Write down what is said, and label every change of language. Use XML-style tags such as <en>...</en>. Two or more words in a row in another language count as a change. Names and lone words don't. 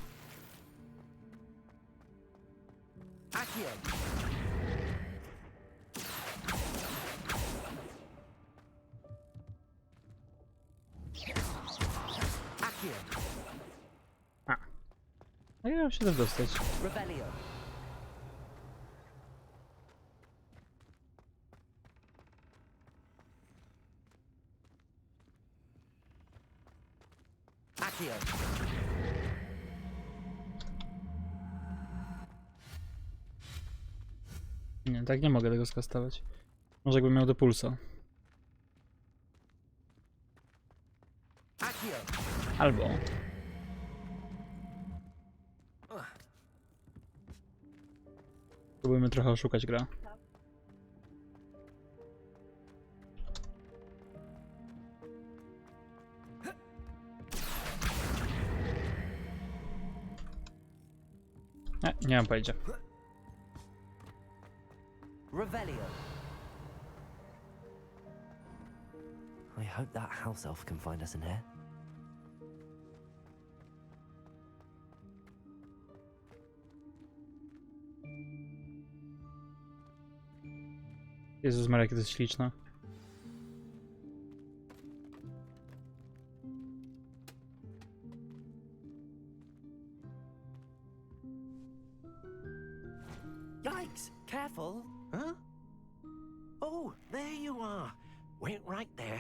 <pl>Accio. Accio. A ja mam się tam dostać. Revelio. Accio. Nie, tak nie mogę tego skastować. Może jakbym miał do pulsa. Accio. Albo... Próbujmy trochę oszukać grę. Nie mam pojęcia. Revelio.</pl> <en>I hope that house elf can find us in here.</en> <pl>Jezus Maria, jakie to jest śliczne.</pl> <en>Yikes! Careful! Huh? Oh, there you are. Wait right there.</en>